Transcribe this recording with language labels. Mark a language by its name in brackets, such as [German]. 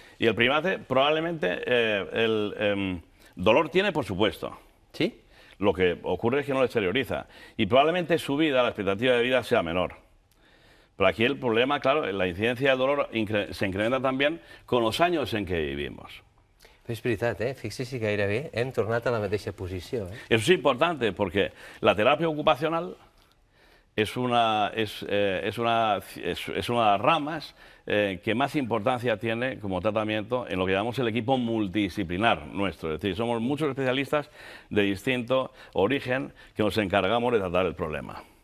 [Spanish] Y el primate, probablemente, el dolor tiene, por supuesto. ¿Sí? Lo que ocurre es que no lo exterioriza. Y probablemente su vida, la expectativa de vida, sea menor. Pero aquí el problema, claro, la incidencia del dolor se incrementa también con los años en que vivimos. [Catalan] Però és veritat, fixi's si gairebé hem tornat a la mateixa posició. [Spanish] Eso es importante porque la terapia ocupacional es una de las ramas que más importancia tiene como tratamiento en lo que llamamos el equipo multidisciplinar nuestro. Es decir, somos muchos especialistas de distinto origen que nos encargamos de tratar el problema.